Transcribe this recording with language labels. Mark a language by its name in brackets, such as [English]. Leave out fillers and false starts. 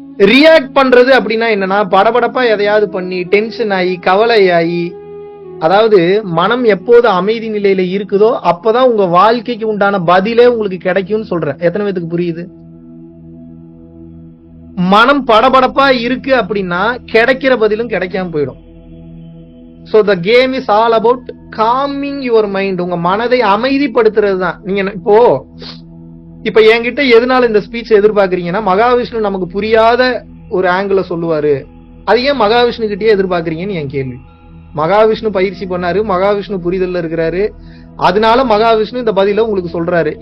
[Tamil] React பண்றது அப்படின்னா என்னன்னா, படபடப்பா எதையாவது பண்ணி டென்ஷன் ஆகி கவலையாகி, அதாவது மனம் எப்போது அமைதி நிலையில இருக்குதோ அப்பதான் உங்க வாழ்க்கைக்கு உண்டான பதிலே உங்களுக்கு கிடைக்கும்னு சொல்றேன். எத்தனை பேருக்கு புரியுது? மனம் படபடப்பா இருக்கு அப்படின்னா கிடைக்கிற பதிலும் கிடைக்காம போயிடும். [English] So the game is all about calming your mind. [Tamil] உங்க மனதை அமைதிப்படுத்துறது தான். நீங்க இப்ப என்கிட்ட எதனால இந்த ஸ்பீச் எதிர்பார்க்கறீங்கன்னா, மகாவிஷ்ணு நமக்கு புரியாத ஒரு ஆங்கிள் சொல்லுவாரு, அது ஏன் மகாவிஷ்ணு கிட்டே எதிர்பார்க்கறீங்கன்னு என் கேள்வி. மகாவிஷ்ணு பயிற்சி பண்ணாரு, மகாவிஷ்ணு புரிதல்ல இருக்கிறாரு, அதனால மகாவிஷ்ணு இந்த பதில உங்களுக்கு சொல்றாரு.